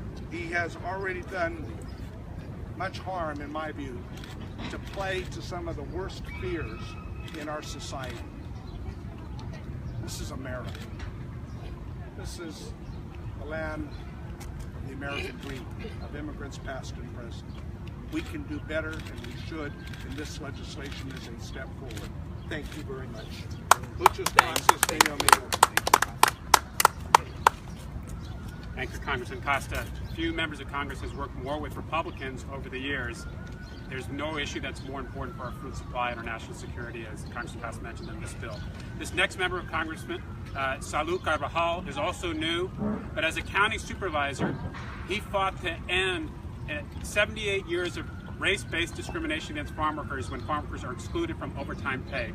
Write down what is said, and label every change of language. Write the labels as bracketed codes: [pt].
[en] He has already done much harm, in my view, to play to some of the worst fears in our society. This is America. This is the land of the American dream, of immigrants past and present. We can do better, and we should, and this legislation is a step forward. Thank you very much. [es] Muchas gracias, señor amigo. [en] Thank you, Congressman Costa. Few members of Congress has worked more with Republicans over the years. There's no issue that's more important for our food supply and our national security, as Congressman Costa mentioned in this bill. This next member of Congressman, Salud Carvajal, is also new, but as a county supervisor, he fought to end 78 years of race-based discrimination against farm workers when farm workers are excluded from overtime pay.